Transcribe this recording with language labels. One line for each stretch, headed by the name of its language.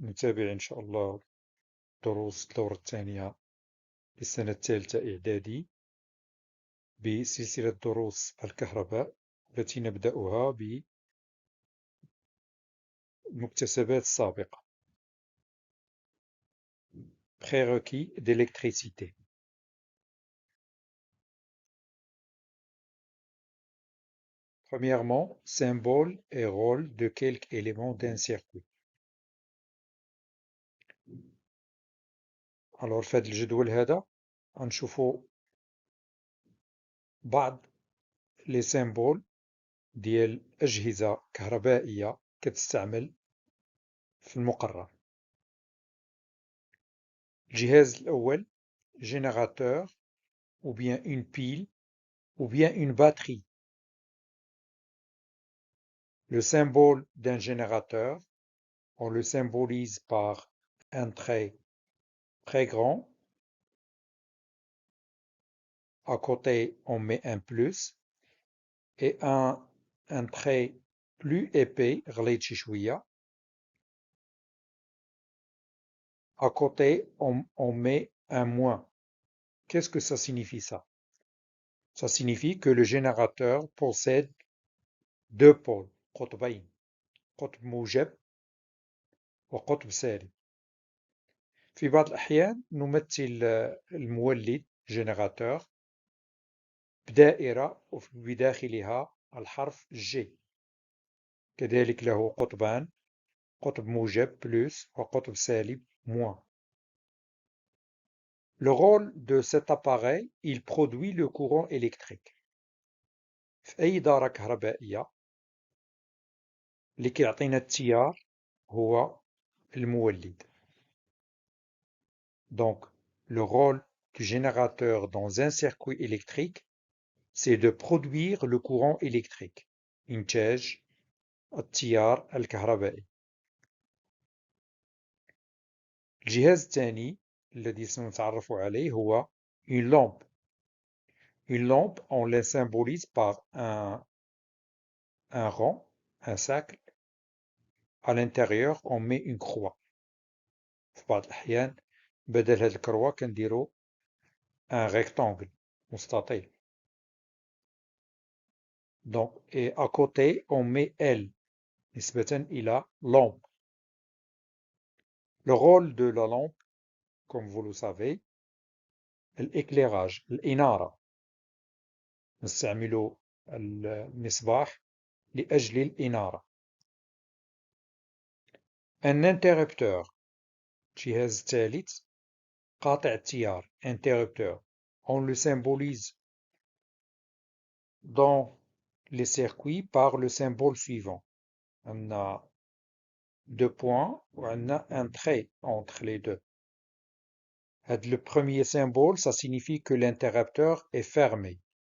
Arabic: نتابع إن شاء الله دروس الدورة الثانية للسنة الثالثة إعدادي بسلسلة دروس الكهرباء التي نبدأها بالمكتسبات السابقة.
French: Prérequis d'électricité. Premièrement, symbole et rôle de quelques éléments d'un circuit. Alors
Arabic: في هذا الجدول هذا غنشوفوا بعض لي سيمبول ديال أجهزة كهربائية كتستعمل في المقرر. الجهاز الأول
French: générateur ou bien une pile ou bien une batterie. Le symbole d'un générateur, on le symbolise par un trait très grand. À côté, on met un plus et un trait plus épais,
Arabic: غليظ شي شوية.
French: À côté, on met un moins. Qu'est-ce que ça signifie ça? Ça signifie que le générateur possède deux pôles,
Arabic: قطبين، قطب موجب وقطب سالب. في بعض الأحيان نمثل المولد générateur بدائرة وبداخلها الحرف G. كذلك له قطبان، قطب موجب plus وقطب سالب moins.
French: Le rôle de cet appareil, il produit le courant électrique.
Arabic: في أي دارة كهربائية اللي كيعطينا التيار هو المولد.
French: Donc, le rôle du générateur dans un circuit électrique, c'est de produire le courant électrique.
Arabic: إنتاج التيار الكهربائي. الجهاز الثاني الذي سنتعرف عليه هو une lampe.
French: Une lampe, on la symbolise par un rond, un cercle. À l'intérieur, on met une croix.
Arabic: في بعض الأحيان بدل هاد الكروة كنديرو un rectangle مستطيل.
French: Donc, et à côté, on met L
Arabic: نسبة إلى
French: lampe. Le rôle de la lampe, comme vous le savez, l'éclairage، الإنارة.
Arabic: نستعمل المصباح لأجل الإنارة. Un interrupteur، الجهاز الثالث قاطع التيار، interrupteur.
French: On le symbolise dans les circuits par le symbole suivant. On a deux points ou on a un trait entre les deux. Le premier symbole, ça signifie que l'interrupteur est fermé.